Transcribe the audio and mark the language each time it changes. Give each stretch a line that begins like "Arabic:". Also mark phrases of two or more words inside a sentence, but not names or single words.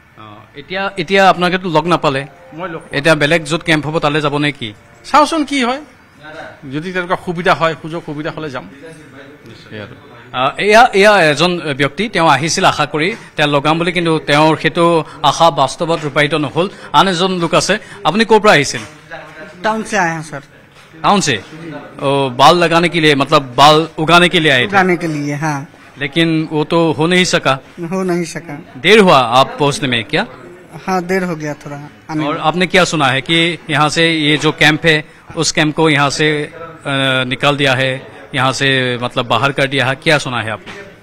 Assamese: এতিয়া আপোনালোকেতো লগ নাপালে, এতিয়া বেলেগ য'ত কেম্প হ'ব তালৈ যাব নে কি? চাওঁচোন কি হয়, যদি তেনেকুৱা সুবিধা হয়, সুবিধা হ'লে যাম। এয়া এজন ব্যক্তি, তেওঁ আহিছিল আশা কৰি তেওঁ লগাম বুলি, কিন্তু তেওঁৰ সেইটো আশা বাস্তৱত ৰূপায়িত নহ'ল। আন এজন লোক আছে, আপুনি ক'ৰ পৰা আহিছিল?
Hindi: टाउन से आए हैं सर। टाउन से? बाल लगाने के लिए, मतलब बाल उगाने के लिए आए थे? उगाने के लिए, हाँ। लेकिन वो तो हो नहीं सका। देर हुआ आप पहुंचने में क्या? हाँ, देर हो गया थोड़ा। और आपने क्या सुना है कि यहाँ से ये जो कैंप है, उस कैंप को यहाँ से निकाल दिया है, यहाँ से मतलब बाहर कर दिया है, क्या सुना है आपने?